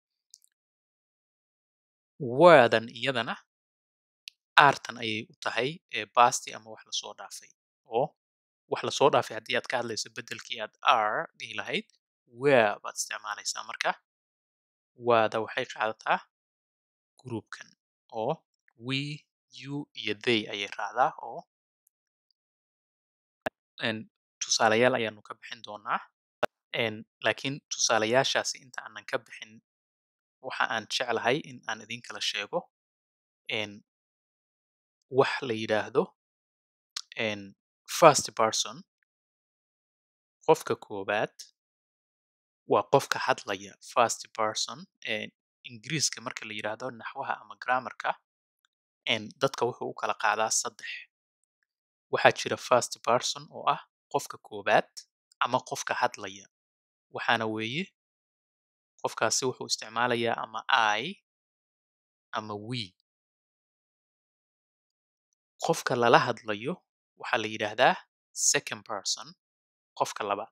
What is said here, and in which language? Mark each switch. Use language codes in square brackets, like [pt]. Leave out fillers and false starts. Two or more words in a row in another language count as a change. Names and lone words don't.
[so] wordan iyadana artan ayay u tahay basti ama wax lasoo dhaafay oo wax lasoo dhaafay haddii aad ka hadlayso bedelkii aad are dhihi lahayd were baad isticmaalaysaa marka waada waxay qaadataa groupkan oo [en] we you [so] iyo they ayay raacdaa oo tusaalayaal ayaanu ka bixin doonaa laakiin tusaalayaashaasi inta aanan ka bixin waxa aan jeclahay in aan idin kala sheego wax la yidhaahdo [en] first person. [so] Qofka koobaad waa qofka hadlaya [en] first person. [so] Ingiriiska marka la yidhaahdo naxwaha ama grammarka dadka wuxuu u kala qaadaa 3. waxaa jira [en] first person [so] oo ah qofka koobaad ama qofka hadlaya, waxaana weeye qofkaasi wuxuu isticmaalayaa ama I ama we. qofka lala hadlayo waxaa la yidhaahdaa [en] second person, [so] qofka labaad.